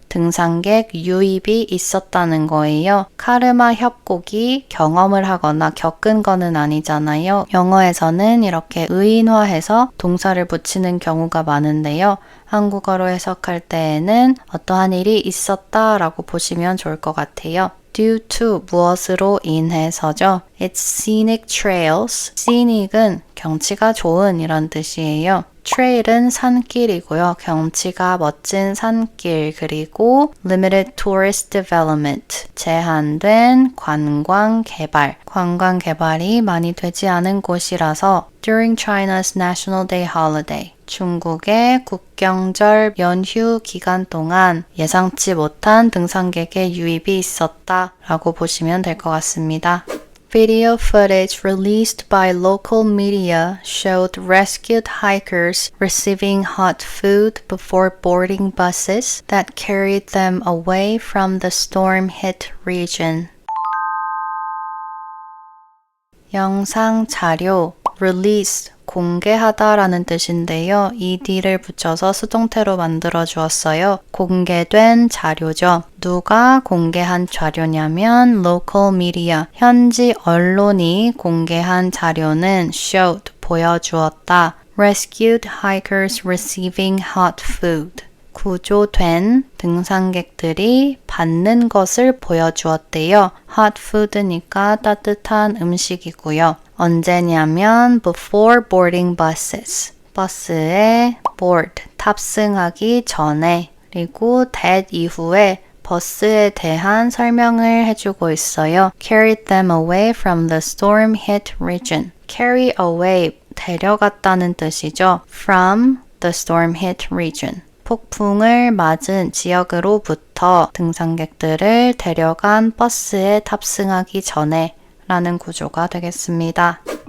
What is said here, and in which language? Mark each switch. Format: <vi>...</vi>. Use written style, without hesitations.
<ko>등산객 유입이 있었다는 거예요. 카르마 협곡이 경험을 하거나 겪은 거는 아니잖아요. 영어에서는 이렇게 의인화해서 동사를 붙이는 경우가 많은데요. 한국어로 해석할 때에는 어떠한 일이 있었다라고 보시면 좋을 것 같아요.</ko> <en>due to</en> <ko>무엇으로 인해서죠.</ko> <en>It's scenic trails.</en> <ko>scenic은 경치가 좋은 이런 뜻이에요. trail은 산길이고요. 경치가 멋진 산길 그리고</ko> <en>limited tourist development.</en> <ko>제한된 관광 개발. 관광 개발이 많이 되지 않은 곳이라서</ko> <en>during China's National Day holiday.</en> <ko>중국의 국경절 연휴 기간 동안 예상치 못한 등산객의 유입이 있었다라고 보시면 될 것 같습니다.</ko> <en>Video footage released by local media showed rescued hikers receiving hot food before boarding buses that carried them away from the storm-hit region.</en> <ko>영상 자료 release 공개하다라는 뜻인데요. ed를 붙여서 수동태로 만들어 주었어요. 공개된 자료죠. 누가 공개한 자료냐면 local media, 현지 언론이 공개한 자료는 showed, 보여주었다.</ko> <en>Rescued hikers receiving hot food.</en> <ko>구조된 등산객들이 받는 것을 보여주었대요. hot food니까 따뜻한 음식이고요. 언제냐면</ko> <en>before boarding buses.</en> <ko>버스에 board, 탑승하기 전에 그리고 that 이후에 버스에 대한 설명을 해주고 있어요.</ko> <en>Carried them away from the storm-hit region. Carry away,</en> <ko>데려갔다는 뜻이죠.</ko> <en>From the storm-hit region.</en> <ko>폭풍을 맞은 지역으로부터 등산객들을 데려간 버스에 탑승하기 전에 라는 구조가 되겠습니다.</ko>